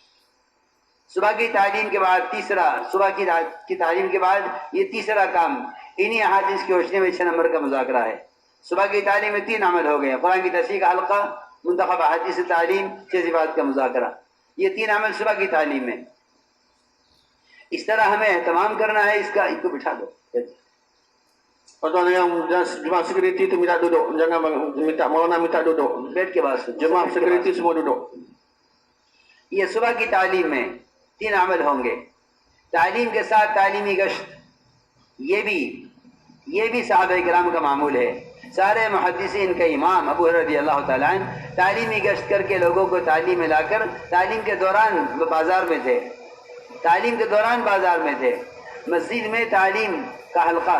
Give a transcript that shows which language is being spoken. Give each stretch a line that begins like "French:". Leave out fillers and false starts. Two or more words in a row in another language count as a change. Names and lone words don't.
Urdu: صبح کی تعلیم کے بعد صبح کی تعلیم کے بعد یہ تیسرا کام انہی احادیث کی روشنی میں 6 نمبر کا مذاکرہ ہے۔ صبح کی تعلیم میں 3 عمل ہو گئے، قرآن کی تصحیح کا حلقہ، منتخب احادیث سے تعلیم، 6 صفات کا مذاکرہ۔ یہ 3 عمل صبح کی تعلیم میں۔ اس طرح ہمیں اہتمام کرنا ہے، اس کو بٹھا دو۔
Malay: Tuan yang jemaah security itu minta duduk, jangan Maulana minta duduk.
Urdu: بیٹھ کے بات سنو۔
Malay: Jemaah security semua duduk.
Urdu: یہ صبح کی تعلیم میں 3 عمل ہوں گے۔ تعلیم کے ساتھ تعلیمی گشت، یہ بھی صحابہ کرام کا معمول ہے۔ سارے محدثین کا امام ابو ہریرہ رضی اللہ تعالیٰ عنہ تعلیمی گشت کر کے لوگوں کو تعلیم میں لا کر تعلیم کے دوران بازار میں تھے، مسجد میں تعلیم کا حلقہ۔